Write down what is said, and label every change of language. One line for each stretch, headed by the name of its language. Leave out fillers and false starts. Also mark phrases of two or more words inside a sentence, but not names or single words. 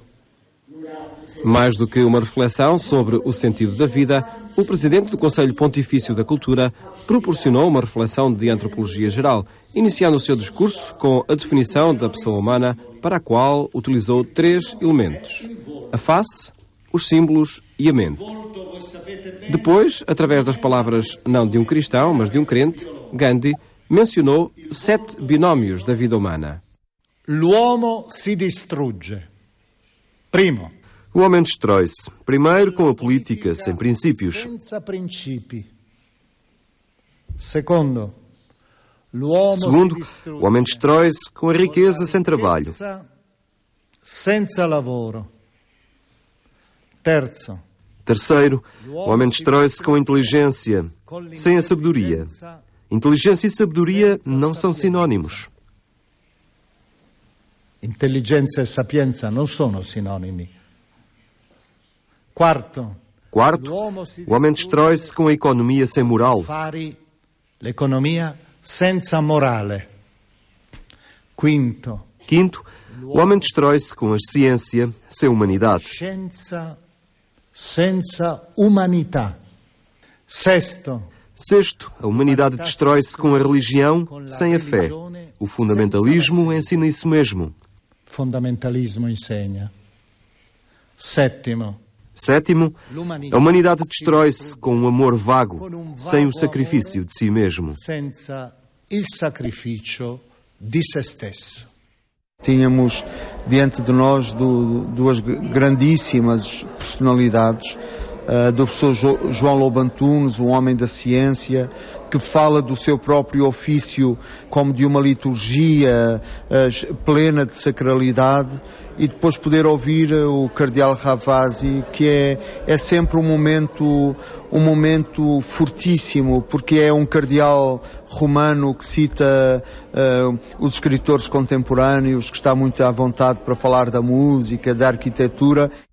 Portuguese: Mais do que uma reflexão sobre o sentido da vida, o Presidente do Conselho Pontifício da Cultura proporcionou uma reflexão de antropologia geral, iniciando o seu discurso com a definição da pessoa humana, para a qual utilizou 3 elementos: a face, os símbolos e a mente. Depois, através das palavras não de um cristão, mas de um crente, Gandhi mencionou 7 binómios da vida humana.
Italian: L'uomo si distrugge. Primo.
Portuguese: O homem destrói-se, primeiro com a política, sem princípios.
Italian: Senza principi.
Portuguese: Segundo, Segundo, o homem destrói-se com a riqueza sem trabalho.
Italian: Senza lavoro. Terzo.
Portuguese: Terceiro, o homem destrói-se com a inteligência, sem a sabedoria. Inteligência e sabedoria não são sinónimos.
Italian: Intelligenza e sapienza non sono sinonimi.
Portuguese: Quarto, o homem destrói-se com a economia sem moral.
Italian: L'economia senza morale.
Portuguese: Quinto, o homem destrói-se com a ciência sem humanidade.
Italian: Scienza senza umanità.
Portuguese: Sexto, a humanidade destrói-se com a religião sem a fé. O fundamentalismo ensina isso mesmo.
Italian: Fundamentalismo insegna.
Portuguese: Sétimo, a humanidade destrói-se com um amor vago, sem o sacrifício de si mesmo.
Italian: Senza il sacrificio di se stesso.
Portuguese: Tínhamos diante de nós duas grandíssimas personalidades, do professor João Lobo Antunes, um homem da ciência, que fala do seu próprio ofício como de uma liturgia plena de sacralidade, e depois poder ouvir o cardeal Ravasi, que é sempre um momento fortíssimo, porque é um cardeal romano que cita os escritores contemporâneos, que está muito à vontade para falar da música, da arquitetura.